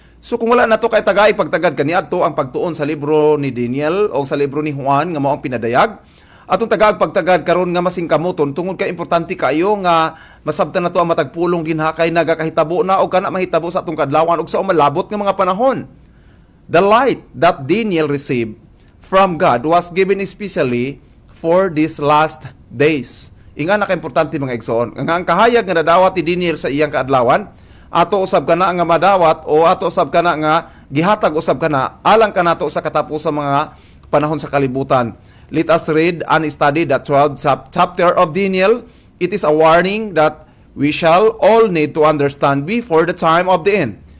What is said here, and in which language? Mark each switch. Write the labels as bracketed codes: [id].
[ceb] So kung wala nato kay tagay pagtagad kaniadto ang pagtuon sa libro ni Daniel o sa libro ni Juan nga mao ang pinadayag, atong tagag pagtagad karon nga masingkamoton tungod kay importante kayo nga masabtan nato ang matag pulong dinha kay nagakahitabo na og kana mahitabo sa atong kadlawon og sa umalabot nga mga panahon. [en] The light that Daniel received from God was given especially for these last days. [ceb] Inga na ka-importante mga igsoon. Ang kahayag nga nadawat ni Daniel sa iyang kaadlawan, ato usab kana nga madawat o ato usab kana nga gihatag usab kana alang kanato sa katapos sa mga panahon sa kalibutan. [en] Let us read and study the 12th chapter of Daniel. It is a warning that we shall all need to understand before the time of the end.